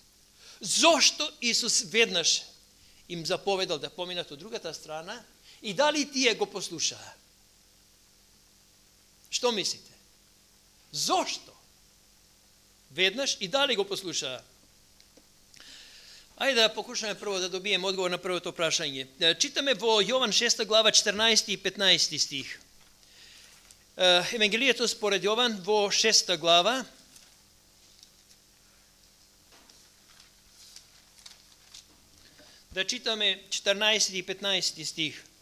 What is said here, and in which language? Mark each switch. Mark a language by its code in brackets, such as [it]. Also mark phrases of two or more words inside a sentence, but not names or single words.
[mk] Зошто Исус веднаш им заповедал да поминат од другата страна и дали тие го послушаа? Што мислите? Зошто? Веднаш и дали го послушаа? [sr] Ajde da pokušаме prvo da dobijem odgovor na prvo to prašanje. [mk] Čitаме во Јован 6 глава 14 и 15 стих. Евангелието според Јован во 6 глава. Да читаме 14 и 15 стих.